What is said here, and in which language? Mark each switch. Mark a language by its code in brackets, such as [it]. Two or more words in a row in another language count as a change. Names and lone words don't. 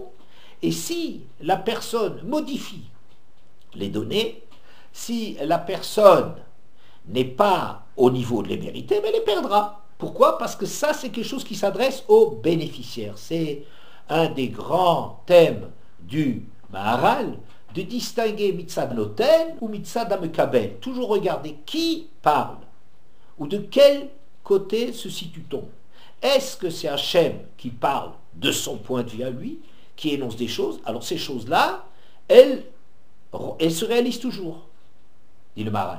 [fr] Et si la personne modifie les données, si la personne n'est pas au niveau de les mériter, mais elle les perdra. Pourquoi? Parce que ça, c'est quelque chose qui s'adresse aux bénéficiaires. C'est un des grands thèmes du Maharal, de distinguer [he] מצד נותן [fr] ou [he] מצד המקבל. [fr] Toujours regarder qui parle, ou de quel côté se situe-t-on. Est-ce que c'est Hachem qui parle de son point de vue à lui, qui énonce des choses? Alors ces choses-là, elles se réalisent toujours, dit le Maharal.